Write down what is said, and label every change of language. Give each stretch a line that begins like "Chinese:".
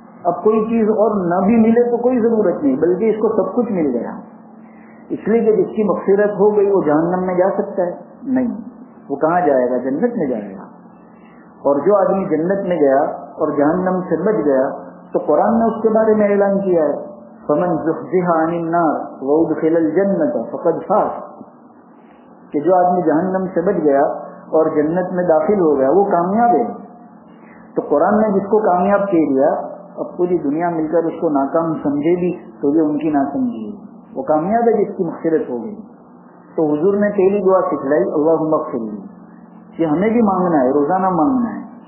Urdu: اب کوئی چیز اور نہ بھی ملے تو کوئی ضرورت نہیں، بلکہ اس کو سب کچھ مل گیا. اس لیے کہ جس کی مغفرت ہو گئی وہ جہنم میں جا سکتا ہے؟ نہیں. وہ کہاں جائے گا؟ جنت میں جائے گا. اور جو آدمی جنت میں گیا اور جہنم سے بچ گیا، تو قرآن نے اس کے بارے میں اعلان کیا ہے
Arabic: فمن زحزح عن النار وادخل الجنة فقد فاز.
Urdu: کہ جو آدمی جہنم سے بچ گیا اور جنت میں داخل ہو گیا وہ کامیاب ہے. تو قرآن نے جس کو کامیاب کہہ دیا, اب پوری دنیا مل کر اس کو ناکام سمجھے بھی تو یہ ان کی ناسمجھی ہے, وہ کامیاب ہے جس کی مغفرت ہو گئی. تو حضور نے پہلی دعا سکھلائی
Arabic: اللہم اغفر لی,
Urdu: یہ ہمیں بھی مانگنا ہے, روزانہ مانگنا ہے.